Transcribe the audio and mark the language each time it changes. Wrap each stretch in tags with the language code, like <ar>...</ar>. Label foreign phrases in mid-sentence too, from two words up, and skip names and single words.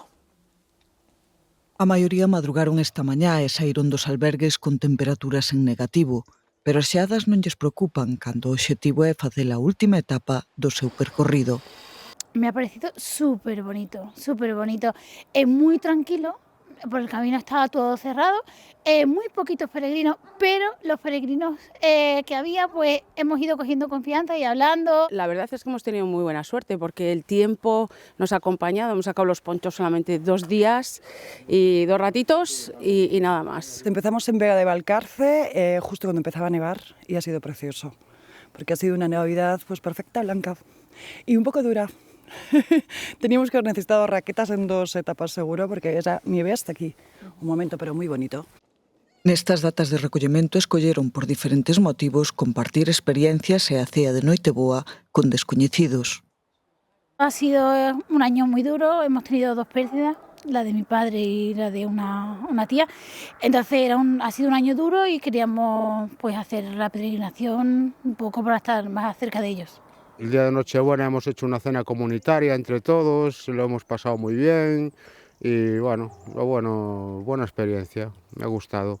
<gl>A maioría madrugaron esta mañá e saíron dos albergues con temperaturas en negativo, pero as xeadas non lles preocupan cando o obxectivo é facer a última etapa do seu percorrido.</gl> <es>Me ha parecido súper bonito,</es> <gl>é moi tranquilo.</gl> <es>Por el camino estaba todo cerrado, muy poquitos peregrinos, pero los peregrinos que había, pues hemos ido cogiendo confianza y hablando. La verdad es que hemos tenido muy buena suerte porque el tiempo nos ha acompañado, hemos sacado los ponchos solamente 2 días y 2 ratitos y nada más. Empezamos en Vega de Valcarce, justo cuando empezaba a nevar, y ha sido precioso, porque ha sido una Navidad pues perfecta, blanca y un poco dura. Teníamos que haber necesitado raquetas en 2 etapas seguro, porque esa nieve hasta aquí. Un momento, pero muy bonito.</es> <gl>Nestas datas de recollemento escolleron por diferentes motivos compartir experiencias e a cea de Noiteboa con descoñecidos.</gl> <es>Ha sido un año muy duro, hemos tenido 2 pérdidas, la de mi padre y la de una tía. Entonces ha sido un año duro y queríamos pues hacer la peregrinación un poco para estar más cerca de ellos. El día de Nochebuena hemos hecho una cena comunitaria entre todos, lo hemos pasado muy bien y bueno, buena experiencia, me ha gustado.</es>